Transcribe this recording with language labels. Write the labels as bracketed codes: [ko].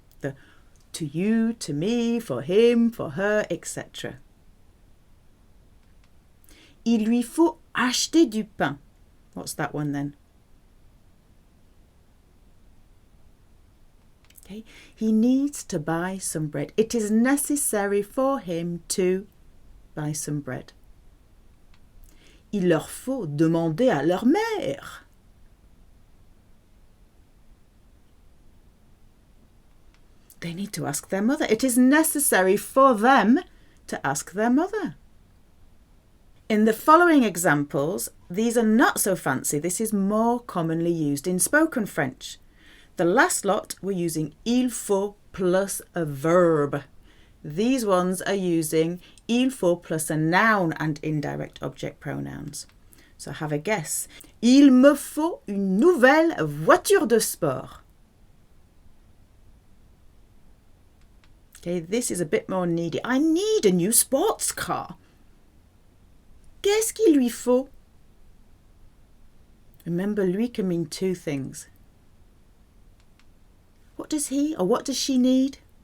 [en] The to you, to me, for him, for her, etc. [fr] Il lui faut acheter du pain. [en] What's that one then? Okay. He needs to buy some bread. It is necessary for him to buy some bread. [fr] Il leur faut demander à leur mère. [en] They need to ask their mother. It is necessary for them to ask their mother. In the following examples, these are not so fancy. This is more commonly used in spoken French. The last lot we're using il faut plus a verb. These ones are using il faut plus a noun and indirect object pronouns. So have a guess. [fr] Il me faut une nouvelle voiture de sport. [en] Okay, this is a bit more needy. I need a new sports car. [fr] Qu'est-ce qu'il lui faut? [en] Remember, lui can mean two things. What does he or what does she need?